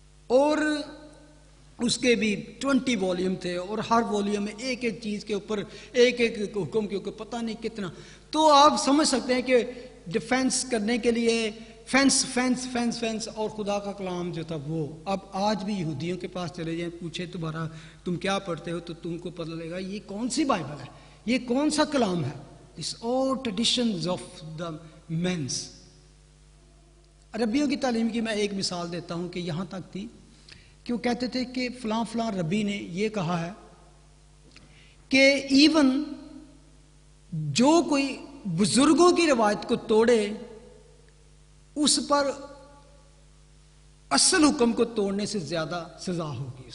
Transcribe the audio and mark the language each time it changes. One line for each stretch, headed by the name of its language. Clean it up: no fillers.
Urdu: اور اس کے بھی 20 والیوم تھے, اور ہر والیوم میں ایک ایک چیز کے اوپر ایک ایک حکم کے اوپر پتہ نہیں کتنا. تو آپ سمجھ سکتے ہیں کہ ڈیفینس کرنے کے لیے فینس اور خدا کا کلام جو تھا وہ. اب آج بھی یہودیوں کے پاس چلے جائیں, پوچھے تم کیا پڑھتے ہو, تو تم کو پتہ لگے گا یہ کون سی بائبل ہے, یہ کون سا کلام ہے.
English: These all traditions of the men's.
Urdu: ربیوں کی تعلیم کی میں ایک مثال دیتا ہوں کہ یہاں تک تھی کہ وہ کہتے تھے کہ فلاں ربی نے یہ کہا ہے کہ ایون جو کوئی بزرگوں کی روایت کو توڑے اس پر اصل حکم کو توڑنے سے زیادہ سزا ہوگی.